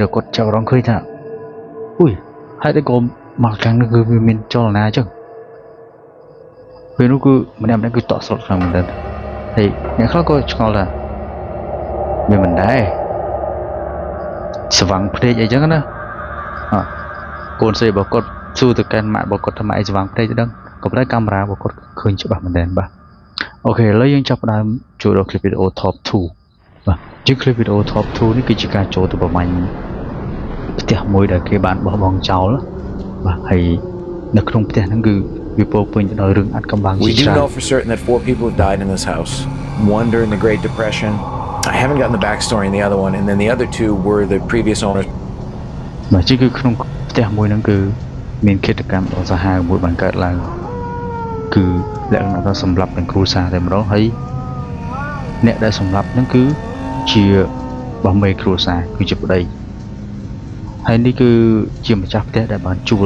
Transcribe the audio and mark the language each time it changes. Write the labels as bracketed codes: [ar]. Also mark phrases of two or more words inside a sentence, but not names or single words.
[km] ដែលគាត់ចាប់អារម្មណ៍ឃើញថាអុយហើយតែក៏ម៉ាឡាកាំងនោះគឺវាមានចលនាអញ្ចឹងពេលនោះគឺម្នាក់គឺតក់ស្លុតខ្លាំងមែនទែនហើយអ្នកខ្លះក៏ឆ្ងល់ថាវាមិនដែរស្វាំងភ្នែកអីចឹងណាកូនស្រីរបស់គាត់សួរទៅកាន់ម៉ាក់របស់គាត់ថាម៉ាក់អីស្វាំងភ្នែកទៅដឹងក៏ប៉ុន្តែកាមេរ៉ារបស់គាត់ឃើញច្បាស់មែនទែនបាទអូខេឥឡូវយើងចាប់ផ្ដើមចូលដល់ [en] clip video top [km] 2 បាទជា [en] clip video top 2 [km] នេះគឺជាការចូលទៅប្រមាញ់ផ្ទះមួយដែលគេបានបោះបង់ចោលបាទហើយនៅក្នុងផ្ទះហ្នឹងគឺវាពោពេញទៅដោយរឿងអាត់កំបាំងជាច្រើន [en] We do know for certain that 4 people have died in this house. One during the Great Depression. I haven't gotten the backstory in the other one, and then the other 2 were the previous owners. [km] បាទជាគឺក្នុងផ្ទះមួយហ្នឹងគឺមានឃាតកម្មដ៏សាហាវមួយបានកើតឡើងគឺលក្ខណៈថាសម្លាប់ទាំងគ្រួសារតែ ម្ដងហើយអ្នកដែលសម្លាប់ហ្នឹងគឺជាបោះមេគ្រួសារគឺជាប្តីហើយនេះគឺជាម្ចាស់ផ្ទះដែលបានជួល